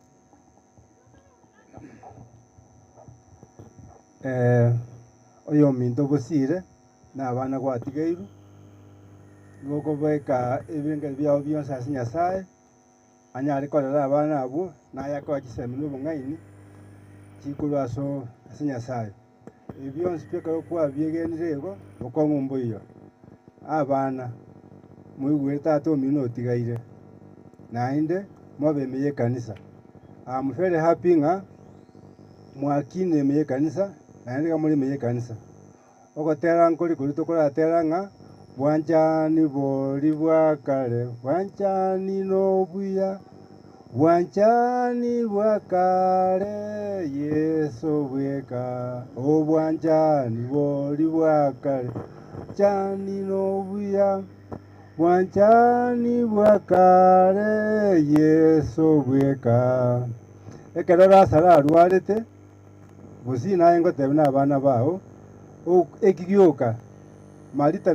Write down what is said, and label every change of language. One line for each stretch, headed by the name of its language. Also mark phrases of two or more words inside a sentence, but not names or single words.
Gusii: Oyo minto bosire n'abana gwatigairu nokobeka ebinge byao byonse ase Nyasaye anyare korera abana abo nayakoa chisemino obong'aini chikuru aso ase Nyasaye ebyonse byekero kwabyegenire igo okong'u mboiyo abana moigwere tata omino otigaire naende mwabemeye ekanisa.
English: I'm very happy
Gusii: ng'a mwakine emeye ekanisa naende iga muri emeye ekanisa ogotera nkori kori tokoratera ng'a bwanchani bori bwa kare bwanchani nobuya bwanchani bwa kare Yesu bweka obwanchani bori bwa kare chani nobuya bwanchani bwa kare Yesu bweka ekero rasara arwarete busi naye ngotebe n'abana bao ekigioka Marita